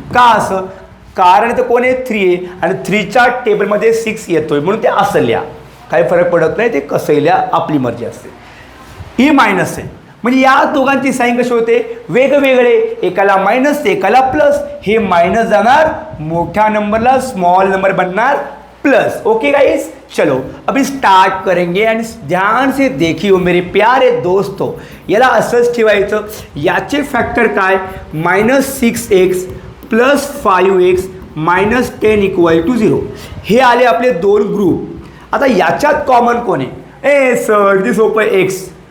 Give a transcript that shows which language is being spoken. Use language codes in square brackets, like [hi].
[mr] का असं, कारण इथं कोण आहे 3 आहे, आणि 3च्या टेबलमध्ये 6 येतोय म्हणून ते असं लिहा, काही फरक पडत नाही. ते कसं लिहा आपली मर्जी असते. ही मायनस आहे, म्हणजे या दोघांची साईन कशी होते वेगवेगळे, एकाला मायनस एकाला प्लस. हे मायनस जाणार मोठ्या नंबरला, स्मॉल नंबर बनणार प्लस. [hi] ओके गाइस, चलो अभी स्टार्ट करेंगे एंड ध्यान से देखियो मेरे प्यारे दोस्तों. [mr] याला असंच ठेवायचं. याचे फॅक्टर काय, -6x + 5x -10 = 0. हे आले आपले 2 ग्रुप. आता याच्यात कॉमन कोण आहे, ए सर ती सोपं आहे एक्स.